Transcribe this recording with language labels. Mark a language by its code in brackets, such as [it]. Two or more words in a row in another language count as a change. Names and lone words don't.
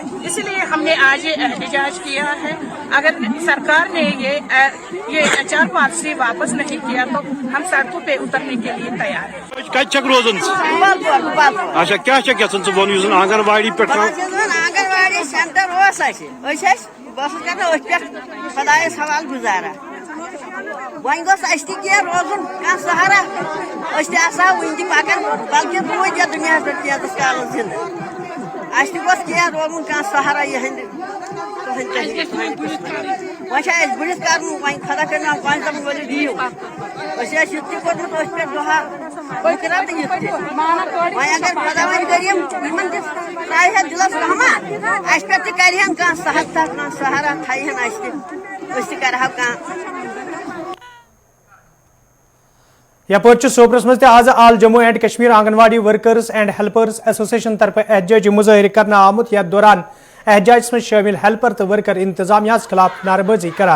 [ur] اس لیے ہم نے آج یہ احتجاج کیا ہے۔ اگر سرکار نے یہ [en] HR policy [ur] واپس نہیں کیا تو ہم سڑکوں پہ اترنے کے لیے تیار ہیں. [ks] कत रोजन अच्छा क्या गन वन उस आंगनवाड़ी पे आंगनवाड़ी सेंटर बस खुदायस हवाल गुजारा वन गोस रोजन कह सहारा वन पकन बल्कि रोज दुनिया पे काल जिंद गोस रोजन कह सहारा यहंद वन बुढ़िस कर वन खुदा कर पांच दम वो दियो पे दुहा रत वन अगर खुदा वन करियम त्रा दिलस रहमान पे कर कह सहारा थन कर यपर सोपरस मज आज आल जम्मू एंड कश्मीर आंगनवाड़ी वर्कर्स एंड हेल्पर्स एसोसिएशन तरफ एहतजाजी मुजाहिर करना आमुत यथ दौरान एहतजाज में शामिल हेल्पर तो वर्कर इंतजामिया खिलाफ नारेबाजी करान।